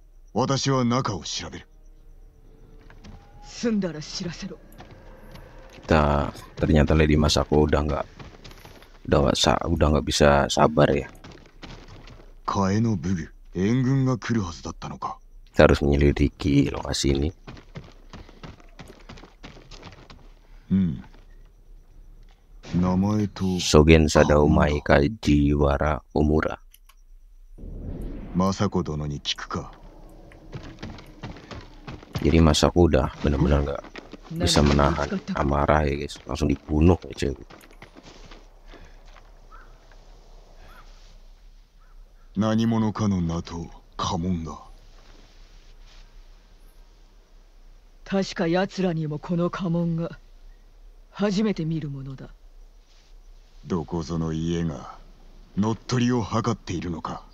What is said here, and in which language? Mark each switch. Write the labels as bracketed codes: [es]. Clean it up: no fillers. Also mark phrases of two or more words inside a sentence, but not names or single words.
[ja] 私は中を調べる。済んだら知らせろ。 [id] Ternyata Lady Masako udah nggak bisa sabar ya. [ja] 替えの武具、援軍が来るはずだったのか。 [id] Kita harus menyelidiki lokasi ini. [ja] 名前と Sogen Sadaumai Kajiwara Omura. 政子殿に聞くか。 [id] Jadi Masako udah benar-benar nggak bisa menahan amarah ya guys, langsung dibunuh aja. [ja] 何者かの名と家紋が。確か奴らにもこの家紋が初めて見るものだ。どこぞの家が乗っ取りを図っているのか。